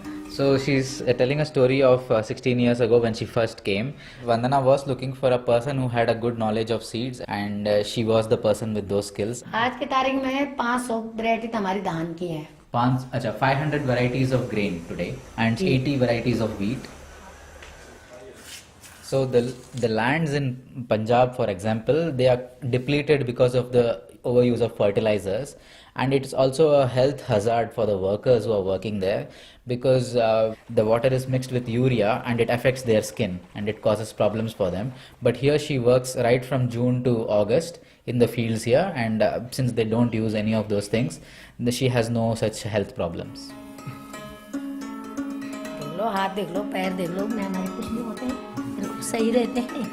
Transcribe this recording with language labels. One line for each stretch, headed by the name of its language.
English: So she's telling a story of 16 years ago when she first came. Vandana was looking for a person who had a good knowledge of seeds, and she was the person with those skills.
Hindi: आज के तारीख में 500 variety हमारी धान की है.
English: 500 varieties of grain today and 80 varieties of wheat. So the lands in Punjab, for example, they are depleted because of the overuse of fertilizers, and it's also a health hazard for the workers who are working there because the water is mixed with urea and it affects their skin and it causes problems for them. But here she works right from June to August in the fields here, and since they don't use any of those things, she has no such health problems.
Hindi: देख लो, हाथ देख लो, पैर देख लो, हमारे कुछ नहीं होते हैं, बिल्कुल सही रहते हैं.